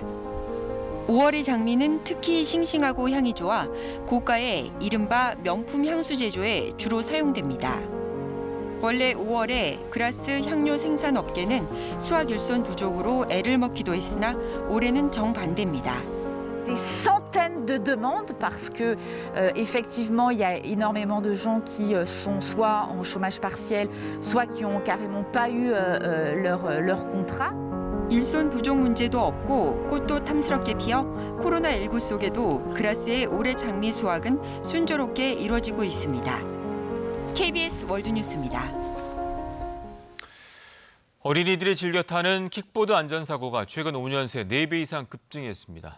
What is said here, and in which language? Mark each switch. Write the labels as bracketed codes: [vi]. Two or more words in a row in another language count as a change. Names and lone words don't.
[ko] 5월의 장미는 특히 싱싱하고 향이 좋아 고가의 이른바 명품 향수 제조에 주로 사용됩니다. 원래 5월에 그라스 향료 생산 업계는 수확 일손 부족으로 애를 먹기도 했으나 올해는 정반대입니다. [fr] Des centaines de demandes parce que effectivement il y a énormément de gens qui sont soit en chômage partiel, soit qui ont carrément pas eu leur contrat. [ko] 일손 부족 문제도 없고 꽃도 탐스럽게 피어 코로나19 속에도 그라스의 올해 장미 수확은 순조롭게 이루어지고 있습니다. KBS 월드뉴스입니다. 어린이들이 즐겨 타는 킥보드 안전사고가 최근 5년 새 4배 이상 급증했습니다.